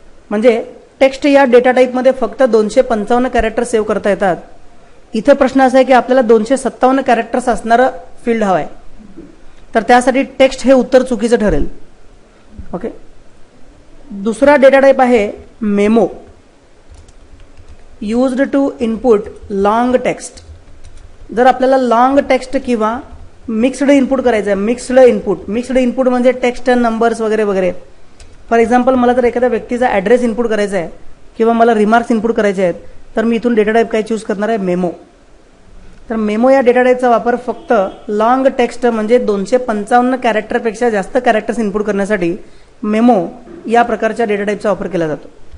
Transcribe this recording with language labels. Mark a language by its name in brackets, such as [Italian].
[Marathi] म्हणजे टेक्स्ट या डेटा टाईपमध्ये फक्त 255 कॅरेक्टर सेव्ह करता येतात. इथं प्रश्न असा आहे की आपल्याला 257 कॅरेक्टर्स असणारं फील्ड हवं आहे, तर त्यासाठी टेक्स्ट हे उत्तर चुकीचं ठरेल. ओके. दुसरा डेटा टाईप आहे memo. [English] Used to input long text. [Marathi] जर आपल्याला लॉंग टेक्स्ट किंवा मिक्स्ड इनपुट करायचं आहे, मिक्स्ड इनपुट म्हणजे टेक्स्ट, नंबर्स वगैरे वगैरे. फॉर एक्झाम्पल, मला जर एखाद्या व्यक्तीचा ॲड्रेस इनपुट करायचा आहे किंवा मला रिमार्क्स इनपुट करायचे आहेत, तर मी इथून डेटा टाईप काय चूज करणार आहे? मेमो. तर मेमो या डेटा टाईपचा वापर फक्त लॉंग टेक्स्ट म्हणजे 255 कॅरेक्टरपेक्षा जास्त कॅरेक्टर्स इनपुट करण्यासाठी मेमो या प्रकारच्या डेटा टाईपचा वापर केला जातो.